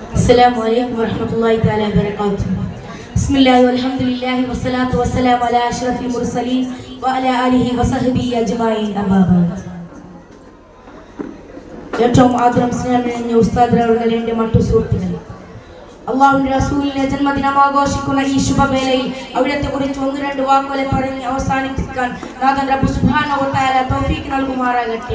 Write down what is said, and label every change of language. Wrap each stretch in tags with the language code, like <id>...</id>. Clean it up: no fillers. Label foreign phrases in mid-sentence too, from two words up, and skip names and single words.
<ar>السلام عليكم ورحمة الله تعالى وبركاته. بسم الله والحمد لله والصلاة والسلام على أشرف المرسلين وعلى آله وصحبه أجمعين. أما بعد.</ar> <ml>ഏറ്റവും ആദരം സ്നേഹം നിറഞ്ഞ ഉസ്താദുകളെ, എൻ്റെ മറ്റു സുഹൃത്തുക്കളെ, അള്ളാഹുവിന്റെ റസൂലിന്റെ ജന്മദിനം ആഘോഷിക്കുന്ന ഈ ശുഭവേളയിൽ അവിടത്തെ കുറിച്ച് ഒന്ന് രണ്ട് വാക്കുകളെ പറഞ്ഞ് അവസാനിപ്പിക്കാൻ നാഥൻ</ml> <ar>رب سبحانه وتعالى</ar> <ml>തൗഫീഖ് നൽകുമാറാകട്ടെ.</ml>